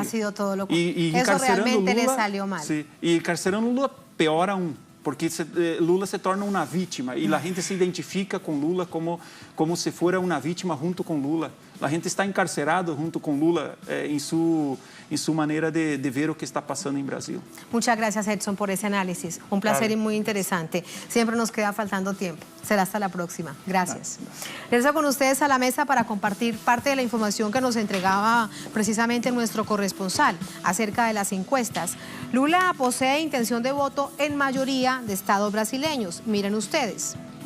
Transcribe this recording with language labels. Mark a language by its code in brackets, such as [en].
[es] Ha sido todo lo contrario. Eso realmente le salió mal. [pt] Sí, e encarcerando Lula, pior aún. Porque Lula se torna uma vítima e a gente se identifica com Lula como se fosse uma vítima junto com Lula. A gente está encarcerado junto com Lula em sua maneira de ver o que está passando em Brasil. [es] Muchas gracias, Edson, por ese análisis. Un placer y muy interesante. Siempre nos queda faltando tiempo. Será hasta la próxima. Gracias. Regreso con ustedes a la mesa para compartir parte de la información que nos entregaba precisamente nuestro corresponsal acerca de las encuestas. Lula posee intención de voto en mayoría de estados brasileños. Miren ustedes.